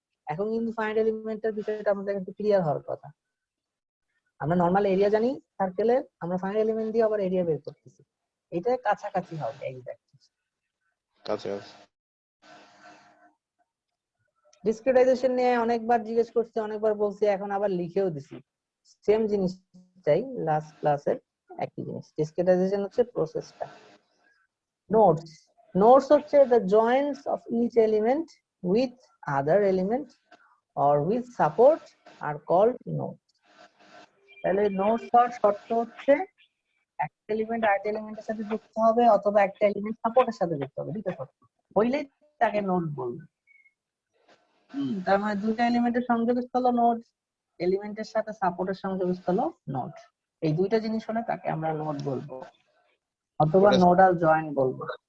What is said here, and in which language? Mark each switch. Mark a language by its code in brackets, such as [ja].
[bn] এখন কিন্তু ফাইনাইট এলিমেন্টের বিষয়টা আমাদের কিন্তু ক্লিয়ার হওয়ার কথা। আমরা নরমাল এরিয়া জানি সার্কেলের, আমরা ফাইনাইট এলিমেন্ট দিয়ে আবার এরিয়া বের করতেছি, এটা কাছাকাছি হবে এক্স্যাক্ট। আচ্ছা ডিসক্রিটাইজেশন নিয়ে অনেকবার জিজ্ঞেস করছি, অনেকবার বলছি, এখন আবার লিখেও দিছি সেম জিনিসটাই, লাস্ট ক্লাসের একই জিনিস। ডিসক্রিটাইজেশন হচ্ছে প্রসেসটা। নোডস, নোডস হচ্ছে [en] the joins of each element with other element or with support are called nodes. [bn] তাহলে নোডস হওয়ার শর্ত হচ্ছে একটা এলিমেন্ট আরেকটা এলিমেন্টের সাথে যুক্ত হবে অথবা একটা এলিমেন্ট সাপোর্টের সাথে যুক্ত হবে, দুটো শর্ত হইলেই তাকে নোড বলবে। তার মানে দুটো এলিমেন্টের সংযোগস্থল নোড, এলিমেন্টের সাথে সাপোর্টের সংযোগস্থল নোড, এই দুইটা জিনিস হলে তাকে আমরা নোড বলবো অথবা নোডাল জয়েন বলবো।